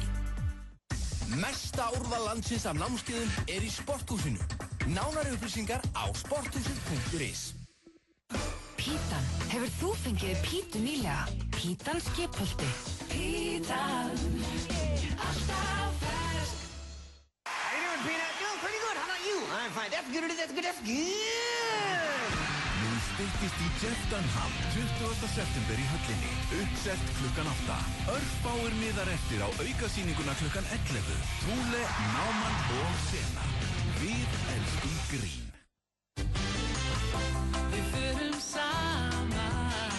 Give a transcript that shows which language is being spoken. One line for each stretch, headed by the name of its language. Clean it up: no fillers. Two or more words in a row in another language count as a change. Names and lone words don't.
Icelandic: Mesta úrval landsins af námskeiðum er í Sporthúsinu. Nánari upplýsingar á sporthúsið.is. Pítan. Hefur þú fengið pítu nýlega? Pítan skipholti. Pítan. Alltaf fersk.
English: How you doing, Peanut? Doing pretty good. How about you? I'm fine. That's good. That's good. That's good.
Icelandic: Nú styttist í Jeff Dunham 20. september í höllinni. Uppselt klukkan 8. Örfáir miðar eftir á aukasýninguna klukkan 11. Trúle, Náman og Sena. Við elskum grín. Við förum saman.